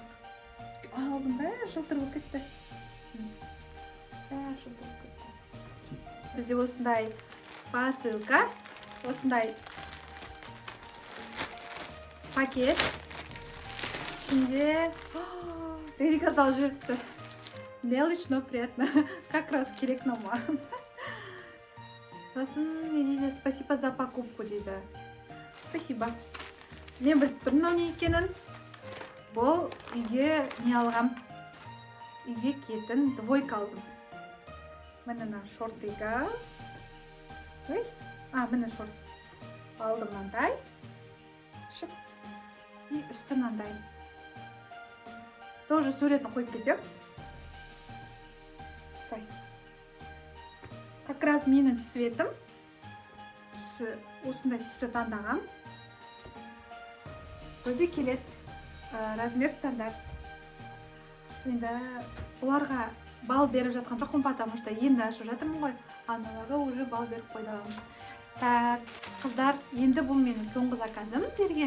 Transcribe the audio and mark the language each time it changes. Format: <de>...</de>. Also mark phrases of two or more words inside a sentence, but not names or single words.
<kk>Алдым ба, жылтыр болып кетті. Бізде осындай посылка, осындай пакет. Ішінде Рерика салып жіберіпті.</kk> <ru>Мелочь, но приятно. Как раз</ru> <kk>керек нама. Сосын не дейді?</kk> <ru>Спасибо за покупку дейді. Спасибо.</ru> <kk>Мен біліп тұрмын мынау не екенін. Бұл үйге не алғам? Үйге киетін двойка алдым. Міне шортыға. Міне шорт. Алдым мынандай. Шып. И үсті мынандай. Тоже суретін қойып кетем. Осылай.</kk> <ru>Как раз</ru> <kk>менің цветім. Осындай түсті таңдағам. Өзі келет. Размер стандарт. Енді оларға бал беріп жатқан жоқпын,</kk> <ru>потому что</ru> <kk>енді ашып жатырмын ғой. Аналарға уже бал беріп қойдым. Так, қыздар, енді бұл менің соңғы заказым берген.</kk>